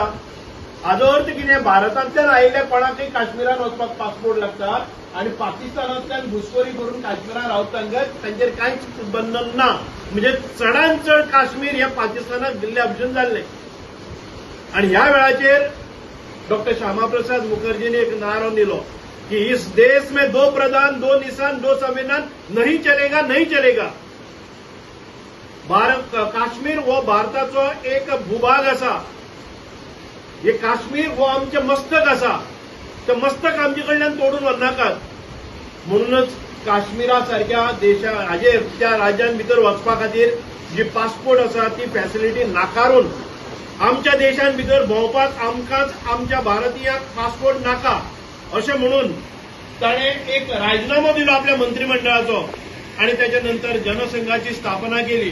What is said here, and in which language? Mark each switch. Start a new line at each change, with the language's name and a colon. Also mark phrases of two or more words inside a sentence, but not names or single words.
Konkani: हाचो अर्थ कितें, भारतांतल्यान आयिल्ल्या कोणाकय काश्मीरांत वचपाक पासपोर्ट लागता आणि पाकिस्तानांतल्यान घुसखोरी करून काश्मीरांत रावता तांचेर कांयच बंधन ना. म्हणजे चडांत चड काश्मीर हे पाकिस्तानाक दिल्ले अपजून जाल्ले. आणि ह्या वेळाचेर डॉक्टर श्यामाप्रसाद मुखर्जीने एक नारो दिलो की
Hindi: इस देश में दो प्रधान, दो निशान, दो संविधान नहीं चलेगा, नहीं चलेगा.
Konkani: भारत काश्मीर हो भारताचो एक भूभाग आसा. हे काश्मीर हो आमचें मस्तक आसा. ते मस्तक आमचे कडल्यान तोडून व्हरनाकात. म्हणूनच काश्मीरा सारख्या देशा हाजेर त्या राज्यां भितर वचपा खातीर जी पासपोर्ट आसा ती फॅसिलिटी नाकारून आमच्या देशां भितर भोंवपाक आमकांच आमच्या भारतीयांक पासपोर्ट नाका अशें म्हणून ताणें एक राजीनामो दिलो आपल्या मंत्रिमंडळाचो आणि
Marathi: त्याच्या नंतर जनसंघाची स्थापना केली.